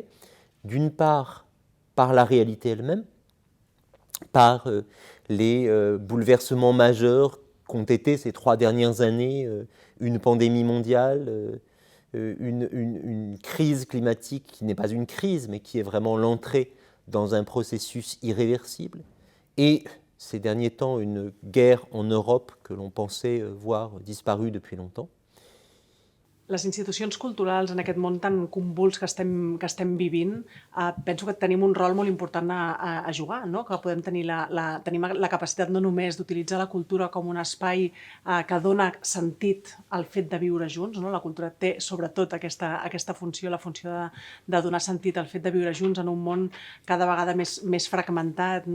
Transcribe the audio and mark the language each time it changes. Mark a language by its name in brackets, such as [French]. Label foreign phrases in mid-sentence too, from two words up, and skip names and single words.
[French] D'une part, par la réalité elle-même, par les bouleversements majeurs qu'ont été ces 3 dernières années, une pandémie mondiale, une crise climatique qui n'est pas une crise, mais qui est vraiment l'entrée dans un processus irréversible, et ces derniers temps, une guerre en Europe que l'on pensait voir disparue depuis longtemps. [Catalan] Les institucions culturals en aquest món tan convuls que estem vivint, penso que tenim un rol molt important a jugar, no? Que podem tenim la capacitat no només d'utilitzar la cultura com un espai que dona sentit al fet de viure junts, no? La cultura té sobretot aquesta funció, la funció de donar sentit al fet de viure junts en un món cada vegada més fragmentat, no?